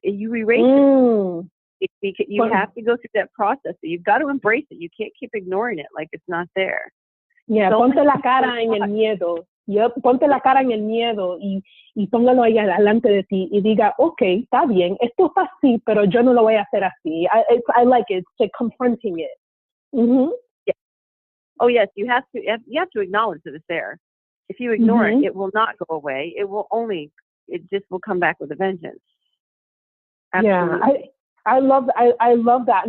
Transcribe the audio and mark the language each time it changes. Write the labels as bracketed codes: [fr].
[en] You erase it. You have to go through that process. You've got to embrace it. You can't keep ignoring it like it's not there. [es] Yeah, ponte la cara en el miedo. Ponte la cara en el miedo y póngalo ahí delante de ti y diga, okay, está bien, esto es así, pero yo no lo voy a hacer así. [en] I like it. It's like confronting it. Yeah. Oh yes, you have to acknowledge that it's there. If you ignore it, it will not go away. It just will come back with a vengeance. Absolutely. Yeah, I love that.